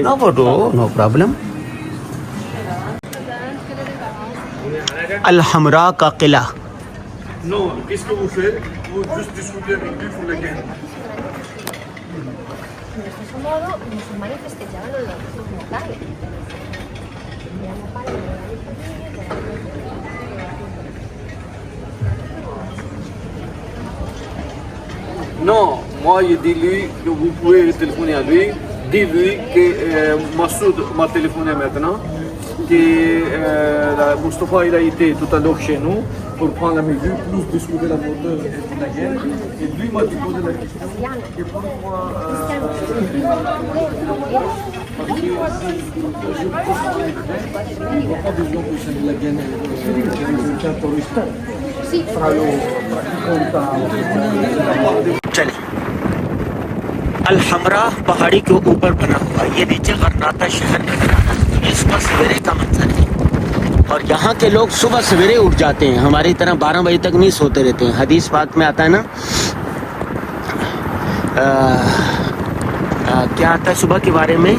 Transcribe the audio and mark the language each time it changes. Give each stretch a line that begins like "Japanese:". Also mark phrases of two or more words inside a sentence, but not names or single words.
English: No photo, no problem.
Urdu: الحمراء کا قلعہ.
French: Non, qu'est-ce que vous faites? Vous juste discutez avec lui pour la guerre.
Spanish: De ese modo, los musulmanes festejaban los sus natales.
French: Non, moi je dis lui que vous pouvez téléphoner à lui. Dis-lui que Massoud m'a téléphoné maintenant, que Moustapha il a été tout à l'heure chez nous pour prendre la mesure, plus discuter la moteur et la guerre. Et lui m'a posé la question que pourquoi parce que je pense qu'il n'y a pas besoin que c'est de la guerre, c'est un terroriste. Fra lo
Urdu: چلیں الحمراء پہاڑی کے اوپر بنا ہوا. یہ نیچے غرناطہ شہر نظر آ رہا ہے. اس پر سویرے کا منظر ہے اور یہاں کے لوگ صبح سویرے اٹھ جاتے ہیں. ہماری طرح 12 بجے تک نہیں سوتے رہتے ہیں. حدیث پاک میں آتا ہے نا کیا آتا ہے صبح کے بارے میں؟